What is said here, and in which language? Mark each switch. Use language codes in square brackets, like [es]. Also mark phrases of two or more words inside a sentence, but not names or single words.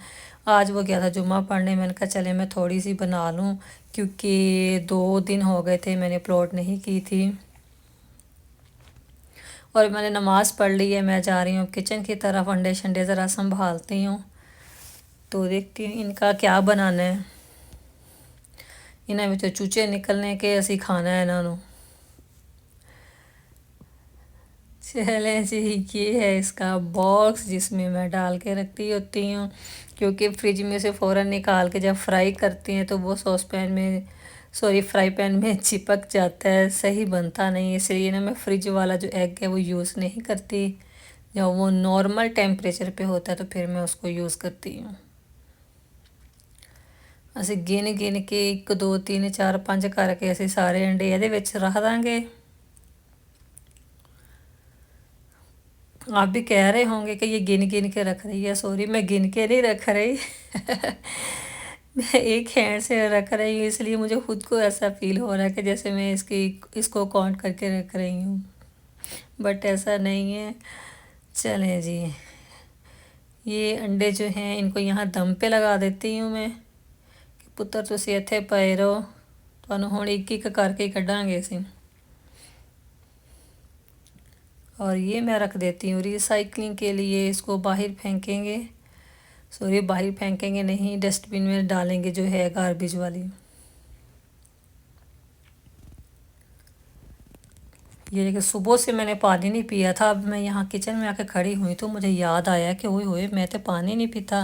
[ur] آج وہ گیا تھا جمعہ پڑھنے، میں نے کہا چلے میں تھوڑی سی بنا لوں، کیونکہ 2 دن ہو گئے تھے میں نے اپلوڈ نہیں کی تھی. اور میں نے نماز پڑھ لی ہے، میں جا رہی ہوں کچن کی طرف، انڈے شنڈے ذرا سنبھالتی ہوں تو دیکھتی ہوں ان کا کیا بنانا ہے. [pa] انہاں وچوں چوچے نکلنے کے اسی کھانا ہے انہاں نوں. [ur] چلیں جی، یہ ہے اس کا باکس جس میں میں ڈال کے رکھتی ہوتی ہوں، کیونکہ فریج میں سے فوراً نکال کے جب فرائی کرتی ہیں تو وہ فرائی پین میں چپک جاتا ہے، صحیح بنتا نہیں. اس لیے نا میں فریج والا جو ایگ ہے وہ یوز نہیں کرتی. جب وہ [en] normal temperature [ur] پہ ہوتا ہے تو پھر میں اس کو یوز کرتی ہوں. [pa] ਅਸੀਂ ਗਿਣ ਗਿਣ ਕੇ 1 2 3 4 5 ਕਰਕੇ ਅਸੀਂ ਸਾਰੇ ਅੰਡੇ ਇਹਦੇ ਵਿੱਚ ਰੱਖ ਦਾਂਗੇ. [ur] آپ بھی کہہ رہے ہوں گے کہ یہ گن گن کے رکھ رہی ہے. سوری، میں گن کے نہیں رکھ رہی میں ایک ہینڈ سے رکھ رہی ہوں، اس لیے مجھے خود کو ایسا فیل ہو رہا ہے کہ جیسے میں اس کو کاؤنٹ کر کے رکھ رہی ہوں، بٹ ایسا نہیں ہے. چلیں جی، یہ انڈے جو ہیں ان کو یہاں دم پہ لگا دیتی ہوں میں کہ [pa] پتر تسی ਇੱਥੇ پئے رہو، تانوں ہن ایک ایک کر کے کڈاں گے اسی. [ur] اور یہ میں رکھ دیتی ہوں ری سائیکلنگ کے لیے. اس کو باہر پھینکیں گے، سوری باہر پھینکیں گے نہیں، [en] dust bin [ur] میں ڈالیں گے جو ہے گاربیج والی. یہ کہ صبح سے میں نے پانی نہیں پیا تھا، اب میں یہاں کچن میں آ کے کھڑی ہوئی تو مجھے یاد آیا کہ ہوئے ہوئے میں تو پانی نہیں پیتا.